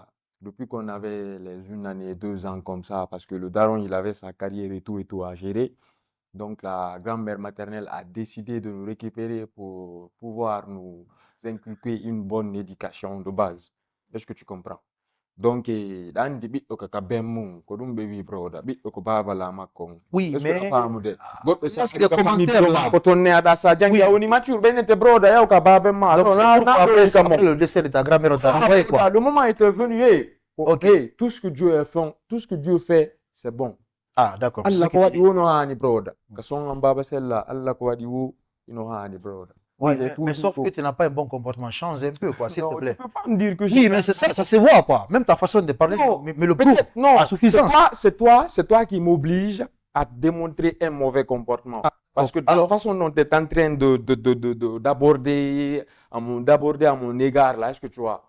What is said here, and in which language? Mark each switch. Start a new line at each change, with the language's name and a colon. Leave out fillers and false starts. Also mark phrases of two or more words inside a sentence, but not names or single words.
French: Depuis qu'on avait les 1 année, 2 ans comme ça, parce que le daron, il avait sa carrière et tout à gérer. Donc, la grand-mère maternelle a décidé de nous récupérer pour pouvoir nous inculquer une bonne éducation de base. Est-ce que tu comprends?
Fula: Donc,
French: dans des
Fula: ɓiɗɗo kaka bemmu ko ɗum ɓe wi broda ɓiɗɗo ko babala makko
French: oui, est ce que a mais
Fula: famude goɗɗo
French: laisse sa les
Fula: ka famille
French: commentaires pro là.
Fula: mako ton ne aɗa sa jangi
French: Oui.
Fula: a woni mature ɓennete broda yaw ka baben ma
French: Donc, non c'est
Fula: na
French: pourquoi
Fula: ɗoyi kam
French: après le décès de ta grand-mère, on t'a renvoyé, quoi. le moment est venu Ok. tout ce que Dieu fait tout ce que Dieu fait c'est bon Ah, d'accord. C'est ce
Fula: Allah
French: que
Fula: ko
French: tu
Fula: waɗi
French: dis.
Fula: wo no hani broda ka son am baba sella Allah ko waɗi wo ino hani broda.
French: Oui, Moi, j'ai mais sauf toujours- que tu n'as pas un bon comportement. Change un peu, quoi, s'il te Non, plaît. tu peux pas me dire que Oui, mais c'est ça, ça se voit, quoi. Même ta façon de parler, Non, mais le prouve peut-être, non, à suffisance. c'est toi qui m'oblige à démontrer un mauvais comportement. Parce que la façon dont tu es en train d'aborder à mon égard, là, est-ce que tu vois?